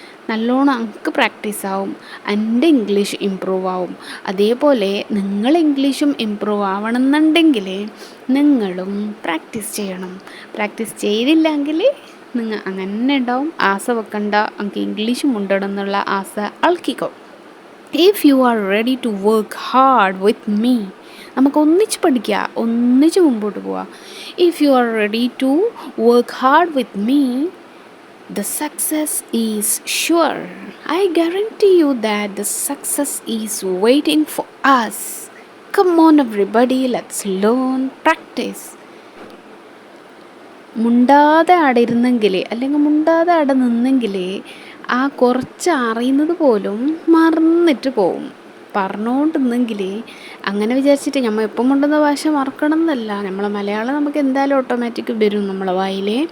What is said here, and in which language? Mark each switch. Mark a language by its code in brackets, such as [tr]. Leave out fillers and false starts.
[ml] നല്ലോണം അങ്ക് പ്രാക്ടീസാവും, എൻ്റെ English improve ആവും. അതേപോലെ നിങ്ങൾ ഇംഗ്ലീഷും ഇമ്പ്രൂവ് ആവണമെന്നുണ്ടെങ്കിൽ നിങ്ങളും പ്രാക്ടീസ് ചെയ്യണം. പ്രാക്ടീസ് ചെയ്തില്ലെങ്കിൽ നിങ്ങൾ അങ്ങനെ ഉണ്ടാവും. ആസ വെക്കണ്ട, എനിക്ക് ഇംഗ്ലീഷ് മുണ്ടണം എന്നുള്ള ആസ അൾക്കിക്കോ. [en] If you are ready to work hard with me, [ml] നമുക്ക് ഒന്നിച്ച് പഠിക്കുക, ഒന്നിച്ച് മുമ്പോട്ട് പോവാം. [en] If you are ready to work hard with me, the success is sure. I guarantee you that the success is waiting for us. Come on everybody, let's learn, practice. [ml] മുണ്ടാതെ അവിടെ ഇരുന്നെങ്കിൽ, അല്ലെങ്കിൽ മുണ്ടാതെ അവിടെ നിന്നെങ്കിൽ ആ കുറച്ച് അറിയുന്നത് പോലും മറന്നിട്ട് പോവും. പറഞ്ഞുകൊണ്ടിരുന്നെങ്കിൽ അങ്ങനെ വിചാരിച്ചിട്ട് നമ്മൾ എപ്പം കൊണ്ടുവന്ന ഭാഷ മറക്കണം എന്നല്ല, നമ്മളെ മലയാളം നമുക്ക് എന്തായാലും ഓട്ടോമാറ്റിക് വരും നമ്മളെ വായിൽ.